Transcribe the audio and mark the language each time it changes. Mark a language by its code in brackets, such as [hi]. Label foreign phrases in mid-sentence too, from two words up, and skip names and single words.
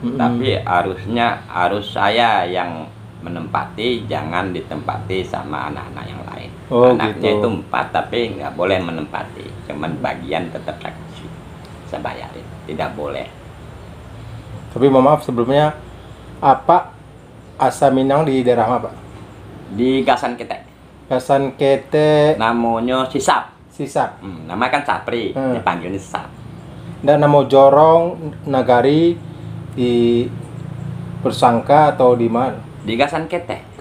[id] Tapi harus saya yang menempati, jangan ditempati sama anak-anak yang lain. Oh, Anaknya gitu. itu 4 tapi nggak boleh menempati, cuman bagian tetap saya kasih, saya bayarin, tidak boleh. Tapi mohon maaf sebelumnya, apa asal Minang di daerah apa, Pak? Di Gasan Ketek, Gasan Kete namanya Sisap. Sisak. Nama kan Sapri, dipanggilnya Sisap. Dan nama Jorong Nagari di Persangka atau di mana? Di Gasan Ketek,